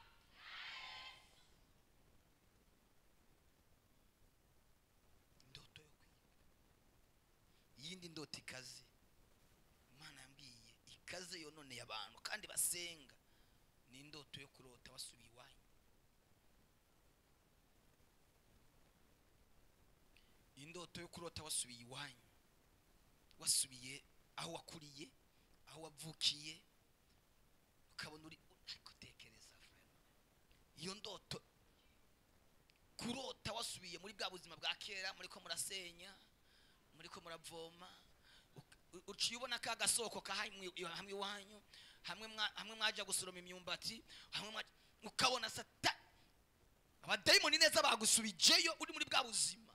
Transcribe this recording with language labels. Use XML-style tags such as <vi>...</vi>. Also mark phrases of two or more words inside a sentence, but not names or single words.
<rn>Ndoto yo kwiga. Yindi ndoto ikaze. Imana yambwiye ikaze yononeye abantu kandi basenga. Ni indoto yo kurota wasubiye iwanyu. Indoto yo kurota wasubiye iwanyu, wasubiye aho wakuriye, aho wavukiye, ukabona uri gutekereza frère. Iyo ndoto kurota wasubiye muri bwa buzima bwa kera, muri ko murasenya, muri ko muravoma, uciye ubona ka gasoko hamwe iwanyu, hamwe mwaja gusoroma imyumbati, ukabona Satani abadayimoni neza bagusubijeyo uri muri bwa buzima.</rn>